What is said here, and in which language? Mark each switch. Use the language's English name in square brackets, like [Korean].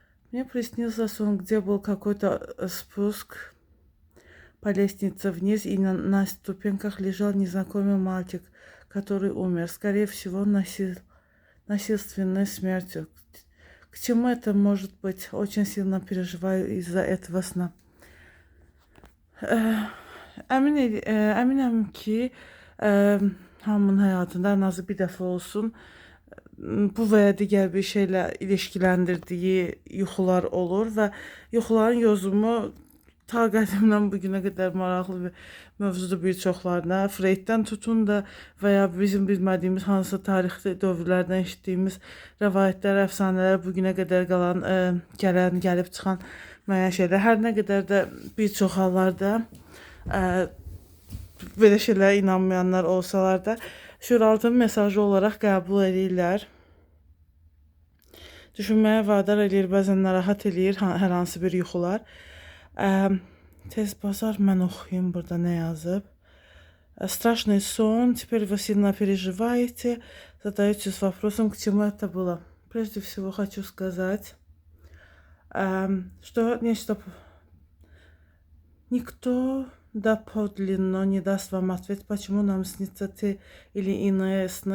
[Russian] Мне приснился сон, где был какой-то спуск по лестнице вниз, и на ступеньках лежал незнакомый мальчик, который умер. Скорее всего, насильственной смертью. К чему это может быть? Очень сильно переживаю из-за этого sна. [Azerbaijani] Əminəm ki, hamının həyatında ən azı bir dəfə olsun bu və ya digər bir şeylə ilişkiləndirdiyi yuxular olur və yuxuların yozumu ta qədimdən bu günə qədər maraqlı bir mövzudur bir çoxlarına. Freyddən tutun da və ya bizim bilmədiyimiz hansı tarixi dövrlərdən eşitdiyimiz rəvayətlər, əfsanələr, bu günə qədər qalan, gəlib çıxan müəyyən şeylər. Hər nə qədər də bir çox hallarda belə şeylərə inanmayanlar olsalar da şüuraltının mesajı olaraq qəbul edirlər. Düşünməyə vadar eləyir, bəzən narahat eləyir hər hansı bir yuxular. Tez bazar mən oxuyum burada nə yazıb. [Russian] Страшный сон, теперь вы сильно переживаете, задаетесь вопросом, к чему это было. Прежде всего хочу сказать, что никто доподлинно не даст вам ответ, почему нам снится те или иные сны.